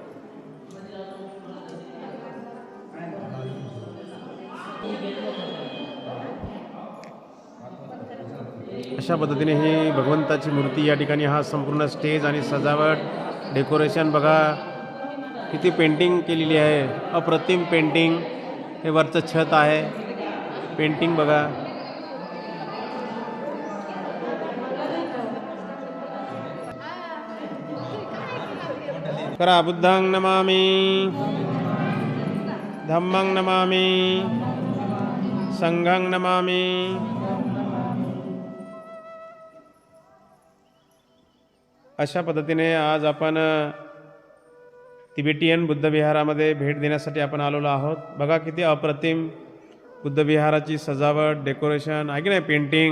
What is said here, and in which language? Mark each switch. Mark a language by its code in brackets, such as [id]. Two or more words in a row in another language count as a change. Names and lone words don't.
[mr] अशा पद्धतीने ही भगवंताची मूर्ती या ठिकाणी, हा संपूर्ण स्टेज आणि सजावट डेकोरेशन बघा, किती पेंटिंग केलेली आहे, अप्रतिम पेंटिंग। हे वरचं छत आहे, पेंटिंग बघा। करा, [pi] बुद्धं नमामि, धम्मं नमामि, संघं नमामि। [mr] अशा पद्धतीने आज आपण तिबेटियन बुद्ध विहारामध्ये भेट देण्यासाठी आपण आलेलो आहोत। बघा किती अप्रतिम बुद्ध विहाराची सजावट, डेकोरेशन आहे की नाही, पेंटिंग।